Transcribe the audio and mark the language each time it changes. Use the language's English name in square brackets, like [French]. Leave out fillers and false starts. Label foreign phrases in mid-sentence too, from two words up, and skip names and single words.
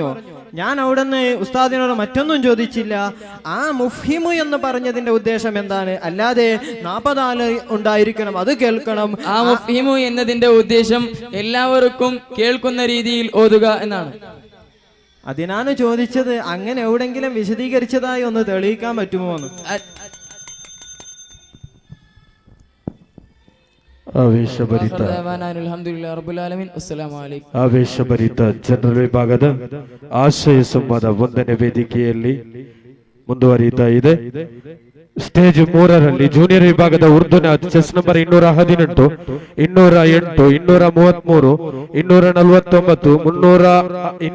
[Malayalam] ഞാൻ അവിടുന്ന് ഉസ്താദിനോട് മറ്റൊന്നും ചോദിച്ചില്ല. ആ മുഫ്ഹിമു എന്ന് പറഞ്ഞതിന്റെ ഉദ്ദേശം എന്താണ്? അല്ലാതെ 40 ആള് ഉണ്ടായിരിക്കണം, അത് കേൾക്കണം. ആ മുഫ്ഹിമു എന്നതിന്റെ ഉദ്ദേശം എല്ലാവർക്കും കേൾക്കുന്ന രീതിയിൽ ഓതുക എന്നാണ്. അതിനാണ് ചോദിച്ചത്, അങ്ങനെ എവിടെങ്കിലും വിശദീകരിച്ചതായി ഒന്ന് തെളിയിക്കാൻ പറ്റുമോ എന്ന്. [Kannada] ಆವೇಶಭರಿತ ಜನರಲ್ ವಿಭಾಗದ ಆಶಯ ಸಂವಾದ 1ನೇ ವೇದಿಕೆಯಲ್ಲಿ ಮುಂದುವರಿಯುತ್ತಾ ಇದೆ. ಸ್ಟೇಜ್ 3ರಲ್ಲಿ ಜೂನಿಯರ್ ವಿಭಾಗದ ಉರ್ದು ಚೆಸ್ ನಂಬರ್ 218, 208, 233, 249,